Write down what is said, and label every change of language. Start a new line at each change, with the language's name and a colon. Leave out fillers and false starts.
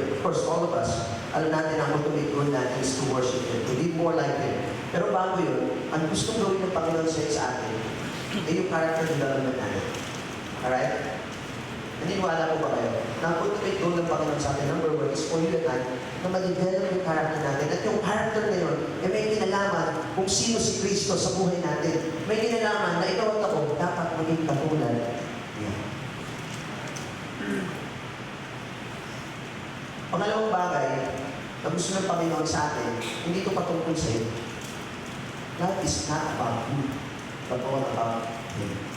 English: Of course, all of us, alam natin ang ultimate goal natin is to worship Him, to be more like Him.
Filipino: Pero bago yun, ang gustong gawin ng Panginoon sa atin ay yung character development natin. Alright? Naniniwala po ba kayo? Na ang ultimate goal ng Panginoon sa atin, number one,
English: is for you and I,
Filipino: na ma-develop yung character natin. At yung character na yun, may kinalaman kung sino si Kristo sa buhay natin. May kinalaman na ikaw at ako dapat maging katulad niya. Pangalawang bagay na gusto ng Panginoon sa atin, hindi ito patungkol sa iyo.
English: Life is not about you, but all about Him.